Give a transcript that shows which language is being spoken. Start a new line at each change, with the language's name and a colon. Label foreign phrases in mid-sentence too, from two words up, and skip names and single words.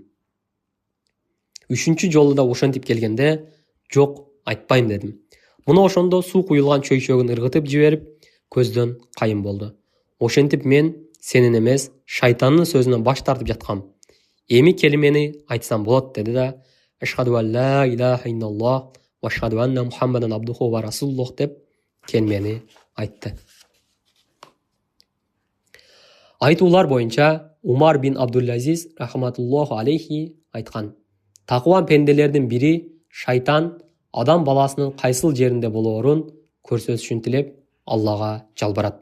Kyrgyz: Үчүнчү жолу да ошентип келгенде, жок, айтпайм дедим. Муна ошондо суу куюлган чөйчөгүн ыргытып жиберип, көздөн кайын болду. Ошентип мен сенин эмес, шайтандын сөзүнөн баш тартып жаткам. Эми келимени айтсам болот деди да,
Arabic: أشهد أن لا إله إلا الله وأشهد أن محمدا عبده ورسوله
Kyrgyz: деп келимени айтты. Айтуулар боюнча Умар бин Абдул-Азиз
Arabic: رحمة الله عليه
Kyrgyz: айткан. Такуа пенделердин бири шайтан адам баласынын кайсыл жеринде болоорун көрсөтүшүн тилеп Аллага жалбарат.